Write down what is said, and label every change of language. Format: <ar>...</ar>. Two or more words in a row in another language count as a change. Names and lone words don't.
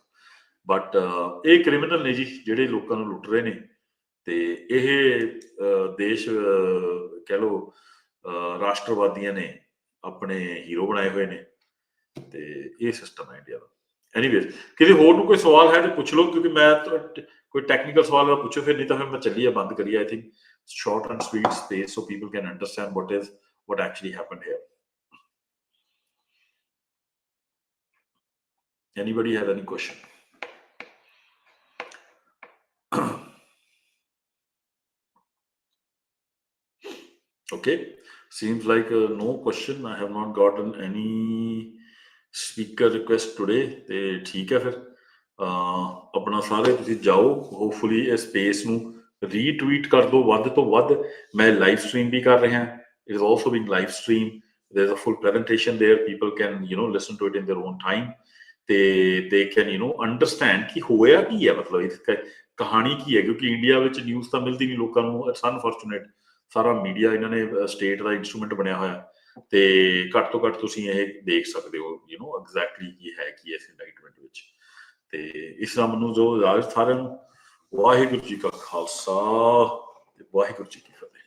<pa>ਬਟ ਇਹ ਕ੍ਰਿਮੀਨਲ ਨੇ ਜੀ ਜਿਹੜੇ ਲੋਕਾਂ ਨੂੰ ਲੁੱਟ ਰਹੇ ਨੇ ਤੇ ਇਹ ਦੇਸ਼ ਕਹਿ ਲਓ ਰਾਸ਼ਟਰਵਾਦੀਆਂ ਨੇ ਆਪਣੇ ਹੀਰੋ ਬਣਾਏ ਹੋਏ ਨੇ ਤੇ ਇਹ ਸਿਸਟਮ ਹੈ ਇੰਡੀਆ ਦਾ। ਐਨੀਵੇਜ਼ ਕਿਸੇ ਹੋਰ ਨੂੰ ਕੋਈ ਸਵਾਲ ਹੈ ਤੇ ਪੁੱਛ ਲਓ, ਕਿਉਂਕਿ ਮੈਂ ਕੋਈ ਟੈਕਨੀਕਲ ਸਵਾਲ ਦਾ ਪੁੱਛੋ, ਫਿਰ ਨਹੀਂ ਤਾਂ ਫਿਰ ਮੈਂ ਚੱਲੀਏ ਬੰਦ ਕਰੀਏ।</pa> <en>I think short and sweet space so people can understand what actually happened here. Anybody have any question? Okay, seems like no question. I have not gotten any speaker request today.</en> <pa>ਤੇ ਠੀਕ ਹੈ ਫਿਰ ਆਪਣਾ ਸਾਰੇ ਤੁਸੀਂ ਜਾਓ, ਹੋਪਫੁਲੀ ਇਹ ਸਪੇਸ ਨੂੰ ਰੀਟਵੀਟ ਕਰ ਦਿਓ ਵੱਧ ਤੋਂ ਵੱਧ। ਮੈਂ ਲਾਈਵ ਸਟ੍ਰੀਮ ਵੀ ਕਰ ਰਿਹਾ,</pa> <en>it is also being live streamed. There's a full presentation there, people can listen to it in their own time ਤੇ they can understand</en> <pa>ਕਿ ਹੋਇਆ ਕੀ ਹੈ, ਮਤਲਬ ਇਹ ਕਹਾਣੀ ਕੀ ਹੈ। ਕਿਉਂਕਿ ਇੰਡੀਆ ਵਿੱਚ ਨਿਊਜ਼ ਤਾਂ ਮਿਲਦੀ ਨਹੀਂ ਲੋਕਾਂ ਨੂੰ,</pa> <en>It's unfortunate.</en> <pa>ਸਾਰਾ ਮੀਡੀਆ ਇਹਨਾਂ ਨੇ ਸਟੇਟ ਦਾ ਇੰਸਟਰੂਮੈਂਟ ਬਣਿਆ ਹੋਇਆ ਤੇ ਘੱਟ ਤੋਂ ਘੱਟ ਤੁਸੀਂ ਇਹ ਦੇਖ ਸਕਦੇ ਹੋ ਐਗਜ਼ੈਕਟਲੀ ਕੀ ਹੈ ਕੀ ਇਸ ਇੰਡਾਈਟਮੈਂਟ ਵਿੱਚ। ਤੇ ਇਸ ਤਰ੍ਹਾਂ ਮੈਨੂੰ ਜੋ ਇਜਾਜ਼ਤ ਸਾਰਿਆਂ ਨੂੰ, ਵਾਹਿਗੁਰੂ ਜੀ ਕਾ ਖਾਲਸਾ ਤੇ ਵਾਹਿਗੁਰੂ ਜੀ ਕੀ ਫਤਿਹ।</pa>